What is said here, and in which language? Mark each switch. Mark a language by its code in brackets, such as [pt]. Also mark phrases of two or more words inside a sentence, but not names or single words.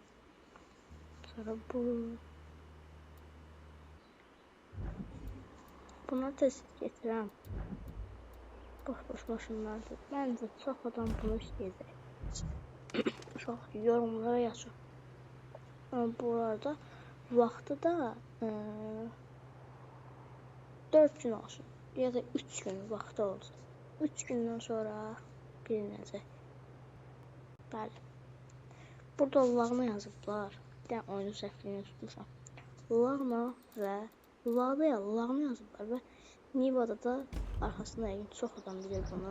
[az] Sonra buna test getirəm. Boş maşınlardır. [tr] Bence çok adam bunu istəyəcək. Çok yorumlara yazın. Bu arada vaxtı da 4 gün olsun. [az] Ya da 3 gün vaxtı olsun. 3 gündən sonra bilinəcək. Bəli. Burada lağma yazıblar. Bir dənə oyunu səhvliyini tutmuşam. Lağma və lağma yazıblar və Nivada da arxasında yəqin çox adam bilir bunu.